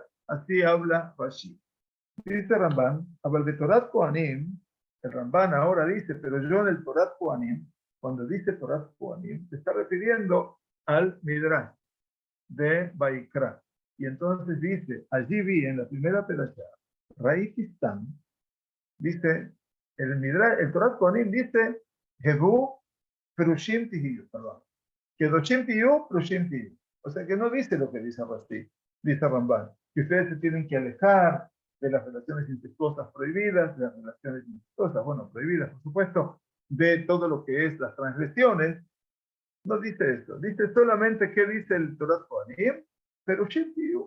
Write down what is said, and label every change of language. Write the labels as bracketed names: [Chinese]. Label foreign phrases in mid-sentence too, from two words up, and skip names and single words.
[Spanish] Así habla Rashi. Dice Ramban, habla de Torat Kohanim, el Ramban ahora dice, pero yo en el Torat Kohanim, cuando dice Torat Kohanim, se está refiriendo al Midrash de Baikra. Y entonces dice, allí vi en la primera perashá, Raikistan, dice, el Midrash, el Torat Kohanim dice, [Hebrew] הבו פרושים תהיו, perdón, קדושים תהיו, פרושים תהיו. [Spanish] O sea que no dice lo que dice Rashi, dice Ramban, que ustedes se tienen que alejar de las relaciones incestuosas prohibidas, de las relaciones incestuosas, bueno, prohibidas, por supuesto, de todo lo que es las transgresiones. No dice eso, dice solamente qué dice el Torat Kohanim, [Hebrew] פרושים תהיו.